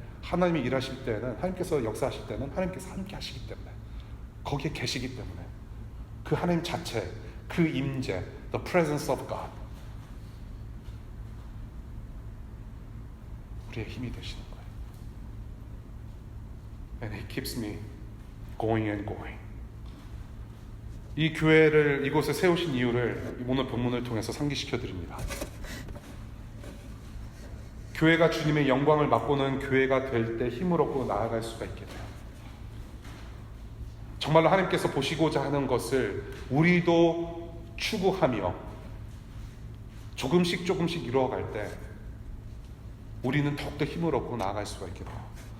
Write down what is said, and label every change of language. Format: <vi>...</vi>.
<ko>하나님이 일하실 때는, 하나님께서 역사하실 때는 하나님께서 함께 하시기 때문에, 거기에 계시기 때문에, 그 하나님 자체, 그 임재,</ko> <en>the presence of God,</en> <ko>우리의 힘이 되시는 거예요.</ko> <en>And He keeps me going and going.</en> <ko>이 교회를 이곳에 세우신 이유를 오늘 본문을 통해서 상기시켜 드립니다. 교회가 주님의 영광을 맛보는 교회가 될 때 힘을 얻고 나아갈 수가 있게 돼요. 정말로 하나님께서 보시고자 하는 것을 우리도 추구하며 조금씩 이루어갈 때 우리는 더욱더 힘을 얻고 나아갈 수가 있게 돼요.</ko>